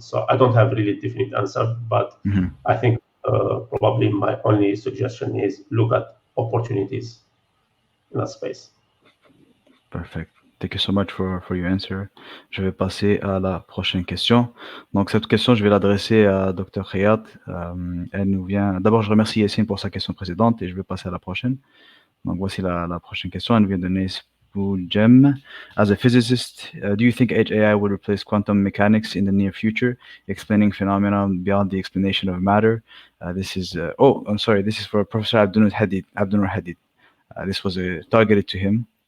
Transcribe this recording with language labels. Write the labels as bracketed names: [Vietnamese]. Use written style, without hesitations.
[English] So I don't have really definite answer, but I think probably my only suggestion is look at opportunities in that space. Perfect. Thank you so much for your answer. [French] Je vais passer à la prochaine question. Donc, cette question, je vais l'adresser à Dr. Khiat. Elle nous vient... D'abord, je remercie Yassine pour sa question précédente et je vais passer à la prochaine. Donc, voici la prochaine question. Elle nous vient de Jem. [English] As a physicist, do you think Edge AI will replace quantum mechanics in the near future, explaining phenomena beyond the explanation of matter? This is... I'm sorry. This is for Professor Abdenour Hadid. This was targeted to him.